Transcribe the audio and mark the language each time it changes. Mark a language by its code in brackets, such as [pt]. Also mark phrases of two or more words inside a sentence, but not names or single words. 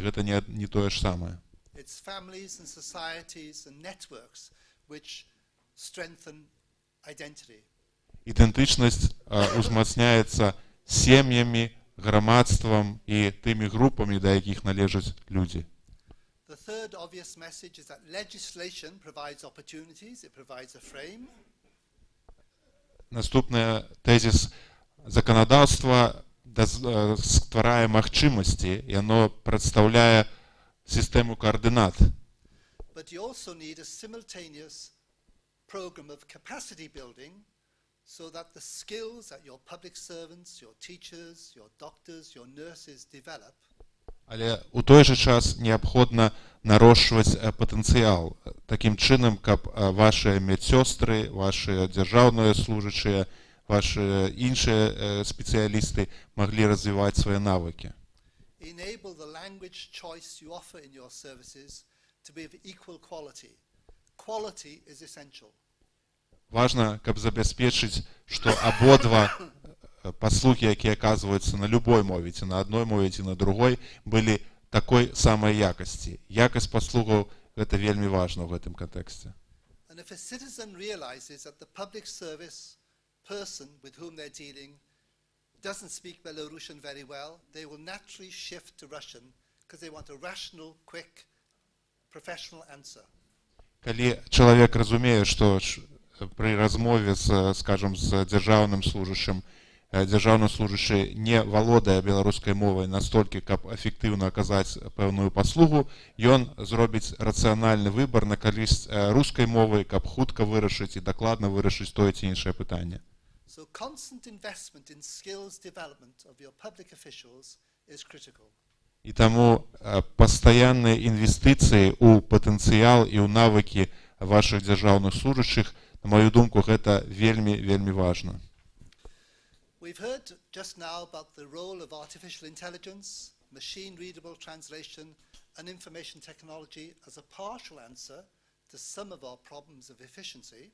[be] Гэта не тое ж самае. [en] It's families and societies and networks which strengthen identity. [be] Ідэнтычнасць узмацняецца сем'ямі, грамадствам і тымі групамі, да якіх належаць людзі. [en] The third obvious message is that legislation provides opportunities, it provides a frame. [be] Наступны тезіс: заканадаўства стварае магчымасці, і яно прадстаўляе сістэму координат. [en] But you also need a simultaneous program of capacity building so that the skills that your public servants, your teachers, your doctors, your nurses develop. [be] Але у той жа час неабходна нарошчваць патэнцыял такім чынам, каб вашыя медсёстры, вашыя дзяржаўныя служачыя, вашыя іншыя спецыялісты маглі развіваць свае навыкі. [en] Enable the language choice you offer in your services to be of equal quality. Quality is essential. [be] Важна, каб забяспечыць, што абодва паслугі, якія аказваюцца на любой мове, ці на адной мове, ці на другой, былі такой самай якасці. Якасць паслугаў гэта вельмі важна ў гэтым кантэксце. [en] And if a citizen realizes that the public service person with whom they're dealing doesn't speak Belarusian very well, they will naturally shift to Russian because they want a rational, quick, professional answer. [be] Калі чалавек разумее, што пры размове скажам з дзяржаўным служачым дзяржаўны служачы не валодае беларускай мовай настолькі, каб эфектыўна аказаць пэўную паслугу, ён зробіць рацыянальны выбар на карысць рускай мовы, каб хутка вырашыць і дакладна вырашыць тое ці іншае пытанне. [en] So constant investment in skills development of your public officials is critical. [be] І таму пастаянныя інвестыцыі ў патэнцыял і ў навыкі вашых дзяржаўных служачых, на маю думку, гэта вельмі важна. [en] We've heard just now about the role of artificial intelligence, machine-readable translation, and information technology as a partial answer to some of our problems of efficiency.